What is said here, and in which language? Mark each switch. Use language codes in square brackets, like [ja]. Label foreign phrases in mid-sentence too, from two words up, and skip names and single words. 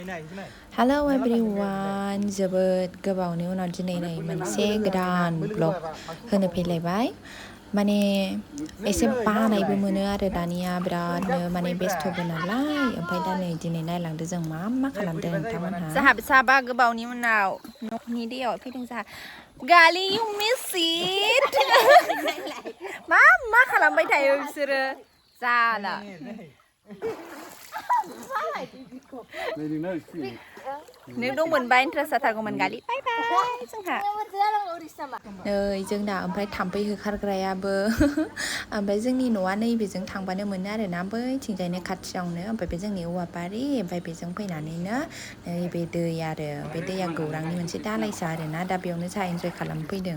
[en] Hello everyone [brx] जोबोद गोबावनि उनाव दिनै नै मोनसे गोदान ब्लग होनो फैलायबाय माने एसे बानायबो मोनो आरो दानिया बिरादनो माने बेस्थ'बो नालाय ओमफ्राय दा नै दिनै नायलांदो जों मा खालामदों नोंथांमोनहा जाहा साबा गोबावनि उनाव न'नि दैयाव फैदों जाहा गालि [en] you miss it [brx] मा खालामबाय थायो बिसोरो जाला नों दंमोनबा इन्ट्रेस्ट जाथारगौमोन गालि बाय बाय जोंहा नै जोंना ओमफ्राय थाम्फै होखारग्रायाबो ओमफ्राय जोंनि न'आ नैबेजों थांबानो मोनो आरोना बैथिंजायनो खाथियावनो ओमफ्राय बे जोंनि औवा बारि ओमफ्राय बेजों फैनानैनो नैबे दै आरो बे दैया गौरांनि मोनसे दालायसा आरोना दा बेयावनो जोंहा इन्जय खालामफैदों